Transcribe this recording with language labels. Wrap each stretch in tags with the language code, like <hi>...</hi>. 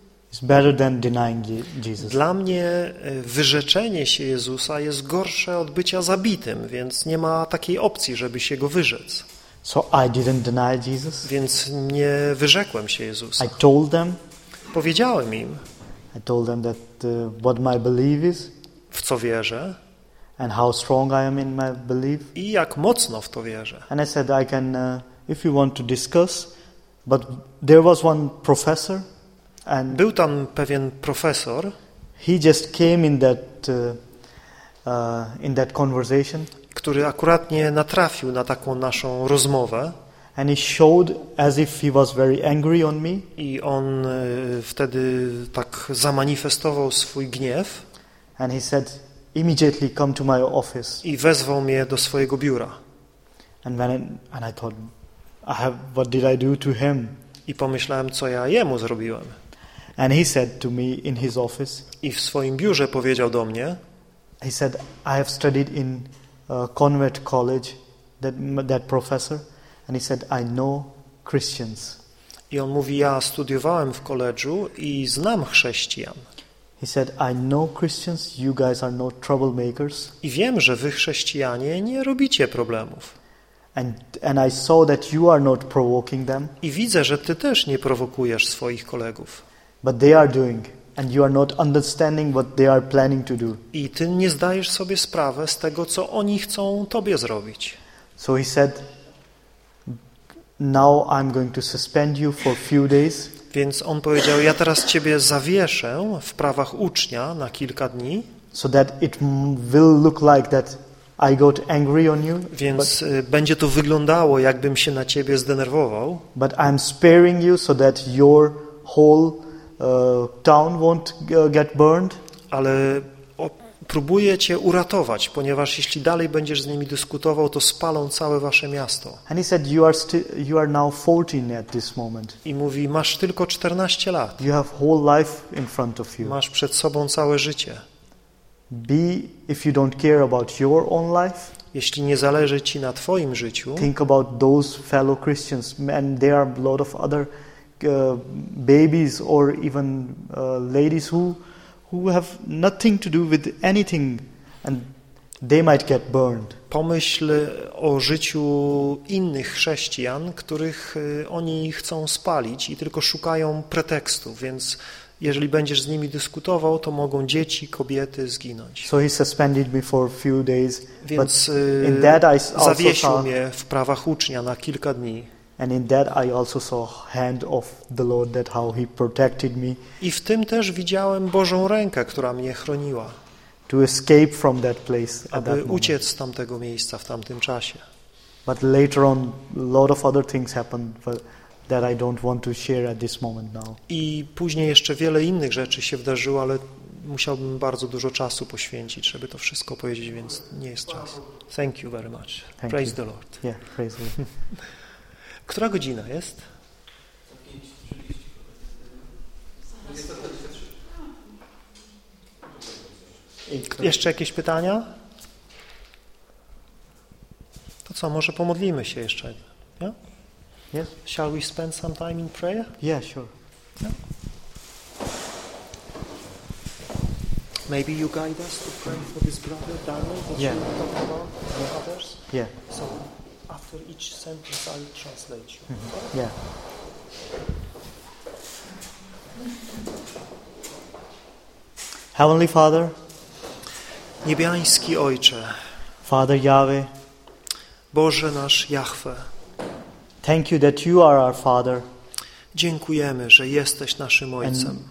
<en>It's better than denying Jesus.</en> <pl>Dla mnie wyrzeczenie się Jezusa jest gorsze od bycia zabitym, więc nie ma takiej opcji, żeby się go wyrzec.</pl> <en>So I didn't deny Jesus.</en> <pl>Więc nie wyrzekłem się Jezusa.</pl> <en>I told them.</en> <pl>Powiedziałem im.</pl> <en>I told them that what my belief is.</en> <pl>W co wierzę.</pl> <en>And how strong I am in my belief.</en> <pl>I jak mocno w to wierzę.</pl> <en>And I said I can, if you want to discuss, but there was one professor. And</en> <pl>był tam pewien profesor.</pl> <en>He just came in that conversation,</en> <pl>który akurat nie natrafił na taką naszą rozmowę.</pl> <en>And he showed as if he was very angry on me.</en> <pl>I on wtedy tak zamanifestował swój gniew.</pl> <en>And he said, immediately come to my office.</en> <pl>I wezwał mnie do swojego biura.</pl> <en>And I thought, what did I do to him?</en> <pl>I pomyślałem, co ja jemu zrobiłem.</pl> <en>And he said to me in his office.</en> <pl>I w swoim biurze powiedział do mnie.</pl> <en>He said, I have studied in Convent College, that professor, and he said, I know Christians.</en> <pl>I on mówi, ja studiowałem w koledżu i znam chrześcijan.</pl> <en>He said, I know Christians. You guys are no troublemakers.</en> <pl>I wiem, że wy chrześcijanie nie robicie problemów.</pl> <en>And I saw that you are not provoking them.</en> <pl>I widzę, że ty też nie prowokujesz swoich kolegów.</pl> <en>But they are doing, and you are not understanding what they are planning to do.</en> <pl>I ty nie zdajesz sobie sprawy z tego, co oni chcą tobie zrobić.</pl> <en>So he said, now I'm going to suspend you for a few days.</en> <pl>Więc on powiedział, ja teraz ciebie zawieszę w prawach ucznia na kilka dni.</pl> <en>So that it will look like that I got angry on you.</en> <pl>Więc będzie to wyglądało, jakbym się na ciebie zdenerwował.</pl> <en>But I'm sparing you so that your whole town won't get burned.</en> <pl>Ale próbuje cię uratować, ponieważ jeśli dalej będziesz z nimi dyskutował, to spalą całe wasze miasto.</pl> <en>And he said, you are now 14 at this moment.</en> <pl>I mówi, masz tylko 14 lat.</pl> <en>You have whole life in front of you.</en> <pl>Masz przed sobą całe życie.</pl> <en>Be if you don't care about your own life.</en> <pl>Jeśli nie zależy ci na twoim życiu.</pl> <en>Think about those fellow Christians, and there are a lot of other babies or even ladies who have nothing to do with anything, and they might get burned.</en> <pl>Pomyśl o życiu innych chrześcijan, których oni chcą spalić i tylko szukają pretekstu, więc jeżeli będziesz z nimi dyskutował, to mogą dzieci, kobiety zginąć.</pl> <en>So he suspended me for a few days,</en> <pl>więc</pl> <en>in that I also</en> <pl>zawiesił mnie w prawach ucznia na kilka dni.</pl> <en>And in that I also saw hand of the Lord, that how he protected me.</en> <pl>I w tym też widziałem Bożą rękę, która mnie chroniła.</pl> <en>To escape from that place at that moment.</en> <pl>Uciec z tamtego miejsca w tamtym czasie.</pl> <en>But later on a lot of other things happened that I don't want to share at this moment now.</en> <pl>I później jeszcze wiele innych rzeczy się wydarzyło, ale musiałbym bardzo dużo czasu poświęcić, żeby to wszystko powiedzieć, więc nie jest czas.</pl> <en>Thank you very much. Thank praise you. The Lord. Yeah, praise the Lord.</en> <pl>Która godzina jest? 5:30. Jeszcze jakieś pytania? To co, może pomodlimy się jeszcze?</pl> <en>Yeah? Yes. Shall we spend some time in prayer? Yeah, sure. Yeah? Maybe you guide us to pray for this brother Daniel, that yeah. you talk about and others? Yeah. So, after each sentence, I'll translate you. Mm-hmm. Yeah. Heavenly Father.</en> <pl>Niebiański Ojcze.</pl> <en>Father Jahwe.</en> <pl>Boże nasz Jahwe.</pl> <en>Thank you that you are our Father.</en> <pl>Dziękujemy, że jesteś naszym Ojcem.</pl>